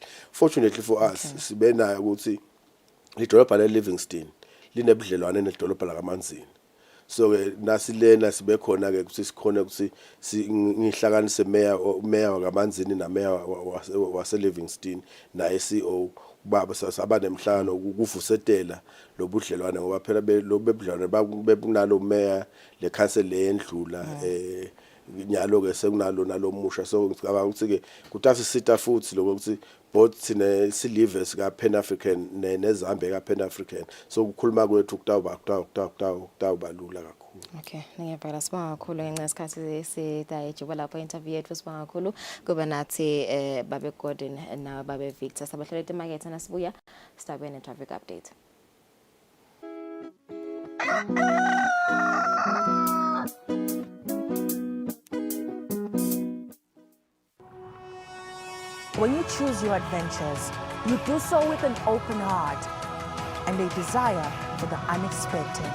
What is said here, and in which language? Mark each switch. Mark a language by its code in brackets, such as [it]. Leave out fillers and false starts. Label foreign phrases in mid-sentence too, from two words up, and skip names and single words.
[en] Fortunately for us [ss] sibe nayo ukuthi idolobha leLivingstone linebudlelwane nedolobha lakaManzini. So nasilena sibe khona ke ukuthi sikhona ukuthi ngihlanganise mayor wakaManzini na mayor waseLivingstone na CEO baba sasaba nemhlangano ukuvusetela lobudlelwane ngoba phela lobudlelwane bekunalo mayor le council lendlula nyalo ke sekunalo nalomusha so ngicabanga ukuthi ke kuthatha isita futhi lokuthi both sine silive sika Pan African neZambia ka Pan African so ukukhuluma kwethu kutawubalula kakhulu. Okay, ngiyabhala sibonga kakhulu ngenxa yesikhathi sedayijuba lapho interview yethu sibonga kakhulu kuba nathi babe Gordon na babe Victor sabahlala emarket nasibuya sitabene ne [en] traffic update. When you choose your adventures, you do so with an open heart and a desire for the unexpected.